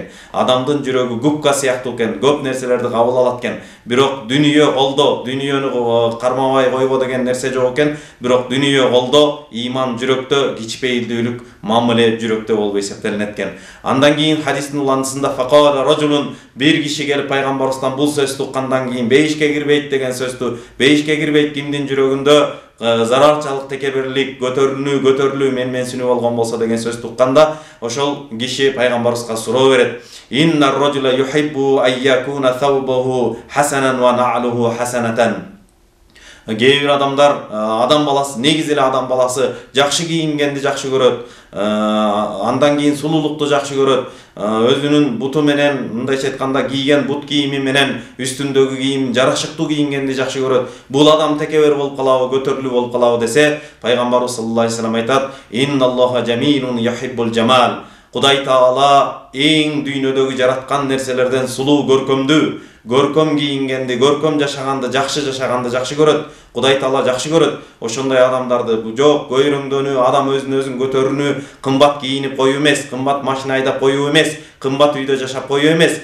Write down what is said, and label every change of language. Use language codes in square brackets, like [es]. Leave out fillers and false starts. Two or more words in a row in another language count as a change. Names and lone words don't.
[ky] Адамдын жүрөгү губка сыяктуу экен, көп нерселерди кабыл алат экен. Бирок дүнүйө колдо, дүнүйөнү кармабай койбо деген нерсе жок экен. Бирок дүнүйө колдо, иман жүрөктө, кичпейилдүүлүк мамиле жүрөктө болуп эсептелинет экен. Андан кийин хадистин уландысында [ar] فقال رجل, [ky] бир киши келип пайгамбарыбыздан бул сөздү уккандан кийин бейишке кирбейт деген сөздү, бейишке кирбейт кимдин жүрөгүндө зарарчалык, текебирлик, көтөрүлүү, менменсинүү болгон болсо деген сөздү укканда, ошол киши пайгамбарыбызга суроо берет: [ar] إن الرجل يحب أن يكون ثوبه حسنا ونعله حسنة. [ky] Кээ бир адамдар, адам баласы, негизи эле адам баласы жакшы кийингенди жакшы көрөт, андан кийин сулуулукту жакшы көрөт, өзүнүн буту менен, мындайча айтканда, кийген бут кийими менен үстүндөгү кийим жарашыктуу кийингенди жакшы көрөт. Бул адам текебер болуп калабы, көтөрүлүү болуп калабы десе, Пайгамбарыбыз [ar] صلى الله عليه وسلم [ky] айтат: [ar] إن الله جميل يحب الجمال. [ky] Кудай Таала эң дүйнөдөгү жараткан нерселерден сулуу, көркөм кийингенди, көркөм жашаганды, жакшы көрөт. Кудай Таала жакшы көрөт. Ошондой адамдарды жок көйрөңдөнүү, адам өзүн көтөрүүнү, кымбат кийинип коюу эмес, кымбат машина айдап коюу эмес, кымбат үйдө жашап коюу эмес.